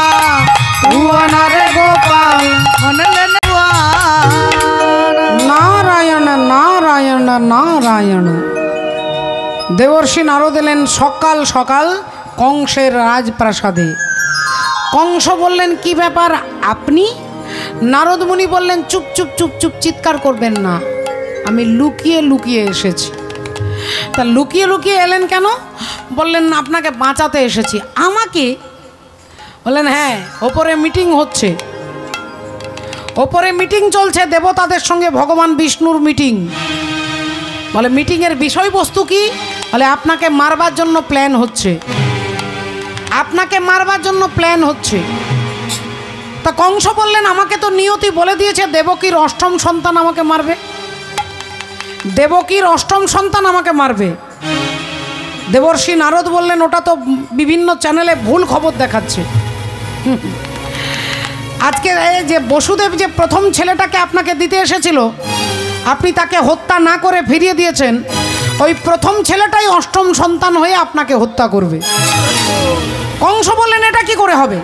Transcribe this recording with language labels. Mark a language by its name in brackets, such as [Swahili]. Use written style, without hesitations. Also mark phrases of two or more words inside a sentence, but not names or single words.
[Hindi] तू आना रे गोपाल। मन लेने तू आना। [Bangla] नारायण नारायण नारायण। দেবর্ষি নারদ এলেন সকাল সকাল কংসের রাজপ্রাসাদে। কংস বললেন কী ব্যাপার আপনি? নারদ মুনি বললেন চুপ চুপ চুপ চুপ চিৎকার করবেন না আমি লুকিয়ে লুকিয়ে এসেছি। তা লুকিয়ে লুকিয়ে এলেন কেন? বললেন আপনাকে বাঁচাতে এসেছি। আমাকে? বললেন হ্যাঁ ওপরে মিটিং হচ্ছে ওপরে মিটিং চলছে দেবতাদের সঙ্গে ভগবান বিষ্ণুর মিটিং। বলে মিটিংয়ের বিষয়বস্তু কী? বলে আপনাকে মারবার জন্য প্ল্যান হচ্ছে আপনাকে মারবার জন্য প্ল্যান হচ্ছে। তা কংস বললেন আমাকে তো নিয়তি বলে দিয়েছে দেবকীর অষ্টম সন্তান আমাকে মারবে দেবকীর অষ্টম সন্তান আমাকে মারবে। দেবর্ষি নারদ বললেন ওটা তো বিভিন্ন চ্যানেলে ভুল খবর দেখাচ্ছে। আজকে এই যে বসুদেব যে প্রথম ছেলেটাকে আপনাকে দিতে এসেছিল আপনি তাকে হত্যা না করে ফিরিয়ে দিয়েছেন ওই প্রথম ছেলেটাই অষ্টম সন্তান হয়ে আপনাকে হত্যা করবে। কংস বললেন এটা কি করে হবে?